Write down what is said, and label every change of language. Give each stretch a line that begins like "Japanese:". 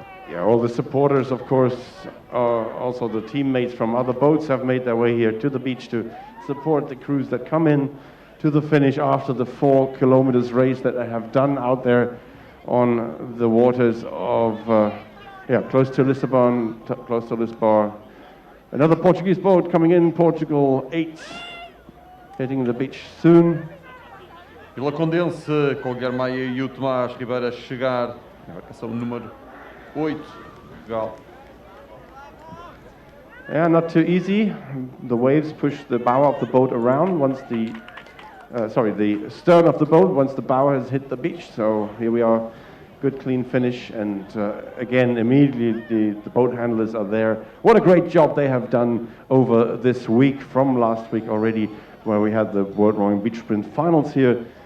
English: Yeah, all the supporters, of course, also the teammates from other boats have made their way here to the beach to support the crews that come in to the finish after the 4 kilometers race that they have done out there on the waters of, close to Lisbon, close to Lisbon. Another Portuguese boat coming in, Portugal 8, hitting the beach soon.
Portuguese: Vila Condense com o Guilherme Maia e o Tomás Ribeiro a chegar, a embarcação número 8, Portugal.
English: Yeah, not too easy. The waves push the bow of the boat around once the stern of the boat once the bow has hit the beach. So here we are, good clean finish, and again immediately the boat handlers are there. What a great job they have done over this week from last week already, where we had the World Rowing Beach Sprint finals here.